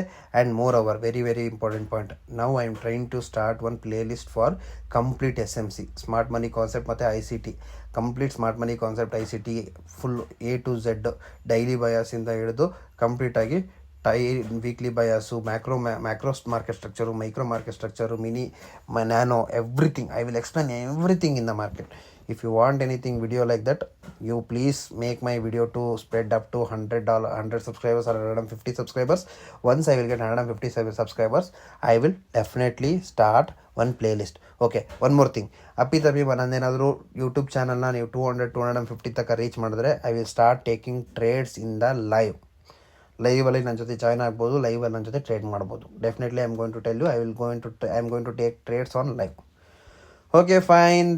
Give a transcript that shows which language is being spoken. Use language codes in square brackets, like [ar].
[en] And more over, very important point, now I am trying to start one playlist for complete SMC, smart money concept ಮತ್ತು ICT. Complete smart money concept ICT full A to Z, daily ಬಯಾಸಿಂದ ಹಿಡಿದು ಕಂಪ್ಲೀಟಾಗಿ weekly bias, macro market structure, micro market structure, mini nano, everything. I will explain everything in the market. If you want anything video like that, you please make my video to spread up to $100 subscribers or 150 subscribers. Once I will get 150 subscribers, I will definitely start one playlist. Okay, one more thing. [kn] ಅಪ್ಪಿತಪ್ಪಿ ನನ್ನದೇನಾದರೂ YouTube ಚಾನಲ್ನ ನೀವು 200-250 ತನಕ reach ಮಾಡಿದ್ರೆ, [en] I will start taking trades in the [kn] ಲೈವಲ್ಲಿ ನನ್ನ ಜೊತೆ join ಆಗ್ಬೋದು. ಲೈವಲ್ಲಿ ನನ್ನ ಜೊತೆ trade ಮಾಡ್ಬೋದು. [en] Definitely I am going to tell you, I am going to take trades on live. Okay, fine.